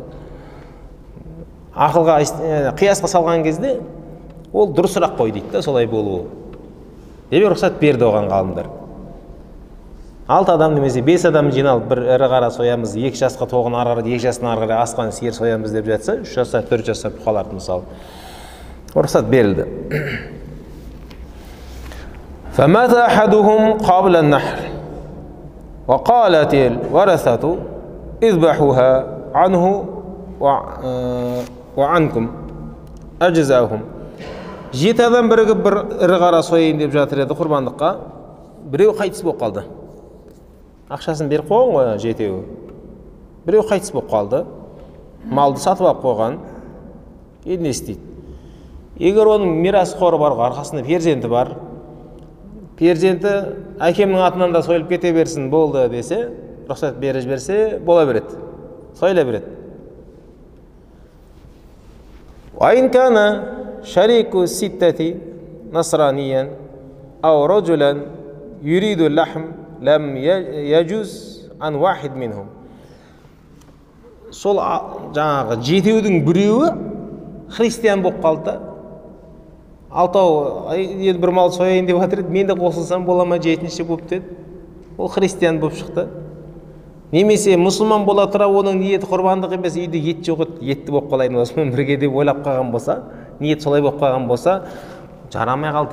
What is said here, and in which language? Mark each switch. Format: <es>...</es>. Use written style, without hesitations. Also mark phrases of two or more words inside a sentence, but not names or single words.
<kk>Ақылға, қиясқа салған кезде ол дұрысырақ қой дейді да, солай болуы. Деп рұқсат берді оған ғалымдар. 6 адам немесе 5 адам жиналып бір ірі қара соямыз, 2 жасқа тоғын ары қарай, 2 жастан ары қарай асқан сиыр соямыз деп жатса, 3 жасқа, 4 жасқа қалады мысалы. Рұқсат берілді.</kk> <ar>فَمَاتَ أَحَدُهُمْ قَبْلَ النَّحْرِ وَقَالَتِ الْوَرَثَةُ اذْبَحُوهَا عَنْهُ وَعَنْكُمْ أَجْزَاهُمْ.</ar> <kk>7 адам бірігіп бір ірі қара сояйын деп жатыр еді құрбандыққа. Біреу қайтыс болып қалды. Ақшасын беріп қойған ғой 7-еуі. Біреу қайтыс болып қалды. Малды сатып алып қойған. Енді не істейді? Егер оның мирасқоры бар, арқасында перзенті бар, перзенті әкемнің атынан да сойылып кете берсін болды десе, рұқсат беріп жіберсе, бола береді. Сойыла береді.</kk> <ar>وَإِنْ كَانَ شَرِيكُ السِّتَّةِ نَصْرَانِيًّا أَوْ رَجُلًا يُرِيدُ اللَّحْمَ لَمْ يَجُزْ عَنْ وَاحِدٍ مِنْهُمْ.</ar> <kk>Сол жаңағы 7-еудің біреуі христиан болып қалды. 6-ау енді бір мал сояйын деп жатыр еді, мен де қосылсам бола ма 7-ші болып деді. Ол христиан болып шықты. Немесе мұсылман бола тұра оның ниеті құрбандық емес, үйде ет жоқ еді, етті болып қалайын осымен бірге деп ойлап қалған болса, ниет солай болып қалған болса, жарамай қалды.</kk>